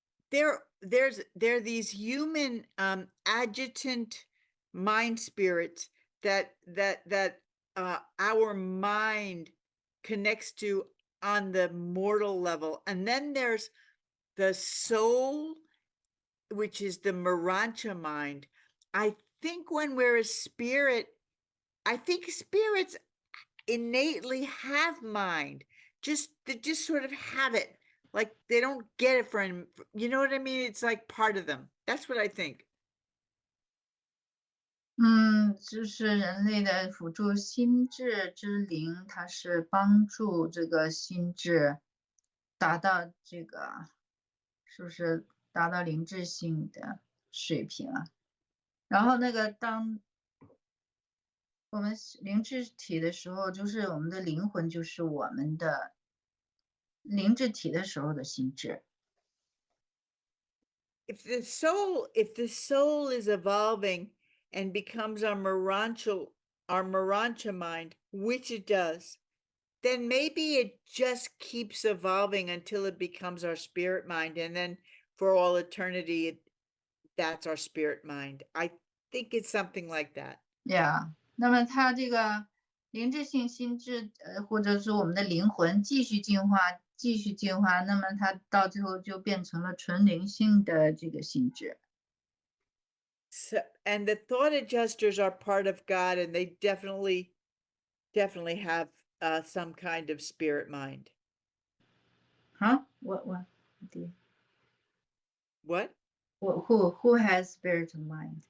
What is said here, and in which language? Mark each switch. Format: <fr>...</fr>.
<en>There are these human adjutant mind spirits that our mind connects to on the mortal level, and then there's the soul, which is the Marancha mind. I think when we're a spirit, I think spirits innately have mind. They just sort of have it. Like they don't get it from, you know what I mean? It's like part of them. That's what I think.</en> <zh>就是人类的辅助心智之灵，它是帮助这个心智达到这个，是不是达到灵智性的水平啊？然后那个当我们灵智体的时候，就是我们的灵魂，就是我们的灵智体的时候的心智。</zh> <en>If the soul is evolving and becomes our Marancha mind, which it does, then maybe it just keeps evolving until it becomes our spirit mind, and then for all eternity, that's our spirit mind. I think it's something like that.</en> <zh>Yeah，那么它这个灵智性心智，或者说我们的灵魂继续进化，继续进化，那么它到最后就变成了纯灵性的这个心智。</zh> <en>So, and the thought adjusters are part of God, and they definitely have some kind of spirit mind. Huh? What? What? Who has spirit mind?</en>